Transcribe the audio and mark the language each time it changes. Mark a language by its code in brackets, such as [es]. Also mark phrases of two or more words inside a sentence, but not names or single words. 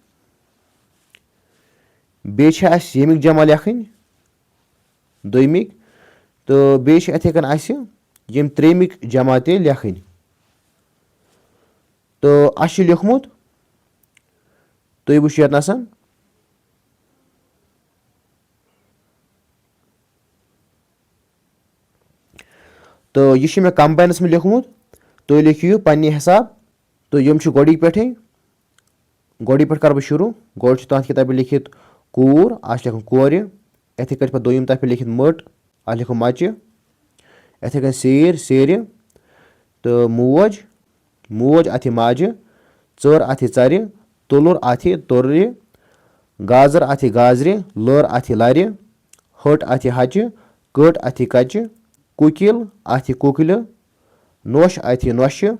[ks] बेमिक जमा लेखन दोमिक तो बेथन यम त्रेमिक जमा ते लेखन तो लिखमुत तुम वो ये तो यह मे कंबाइनस में लिखमुत तुम लिखियो पन्ने हिसाब तो यम गोड़ी पे कर शुरू गोड़ तथ किताब लिखित कूर आज लिखन कोर इथे पे दोम तथ पे लिखित मट आज लिखो मच इथे कन सेर सेर तो मोज मोज अथ माज चर अथ चर तुलुर अथ तुर गाजर अथ गाजर लर अथ लर हट अथ हच कट अथ कच कुकिल अथ कुकल नोश अथ नोश